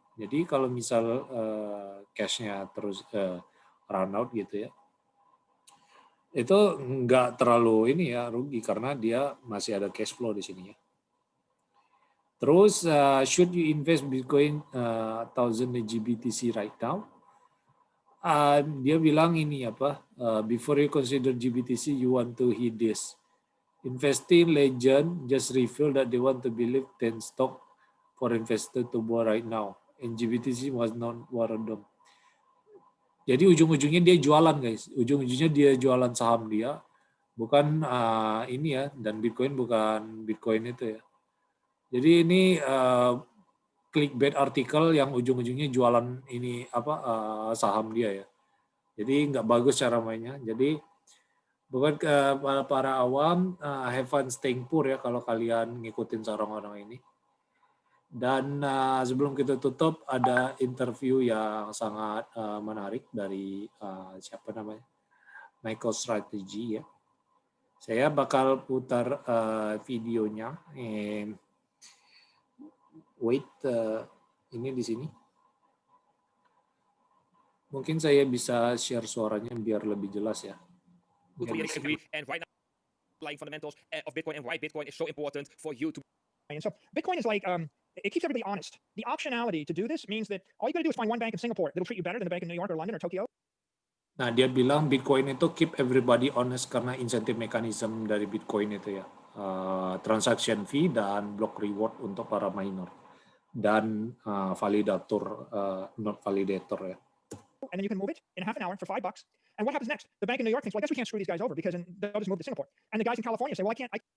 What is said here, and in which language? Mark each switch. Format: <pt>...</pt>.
<id>Jadi kalau misal cash-nya terus run out gitu ya, itu nggak terlalu ini ya rugi karena dia masih ada cash flow di sini ya.</id> <en>Terus should you invest Bitcoin 1000 GBTC right now?</en> <id>Dia bilang ini apa?</id> <en>Before you consider GBTC, you want to heed this. Investing legend just revealed that they want to believe 10 stock for investor to buy right now, and GBTC was not one of them.</en> <id>Jadi ujung-ujungnya dia jualan, guys. Ujung-ujungnya dia jualan saham dia, bukan ini ya. Dan Bitcoin bukan Bitcoin itu ya. Jadi ini clickbait artikel yang ujung-ujungnya jualan ini apa saham dia ya. Jadi nggak bagus cara mainnya. Jadi bukan para awam have fun staying poor ya kalau kalian ngikutin saran orang ini. Dan sebelum kita tutup ada interview yang sangat menarik dari siapa namanya MicroStrategy ya. Saya bakal putar videonya. Wait, ini di sini. Mungkin saya bisa share suaranya biar lebih jelas ya.</id> <en>And right now, like fundamentals of Bitcoin and why Bitcoin is so important for you to. And so Bitcoin is like it keeps everybody honest. The optionality to do this means that all you got to do is find one bank in Singapore that'll treat you better than the bank in New York or London or Tokyo.</en> <id>Nah, dia bilang Bitcoin itu</id> <en>keep everybody honest</en> <id>karena insentif mekanisme dari Bitcoin itu ya. Transaction fee dan block reward untuk para miner. Dan validator,</id> <en>not validator</en> <id>ya.</id> <en>And then you can move it in half an hour for $5. And what happens next? The bank in New York thinks, well, I guess we can't screw these guys over because they'll just move to Singapore. And the guys in California say, well, I can't.</en>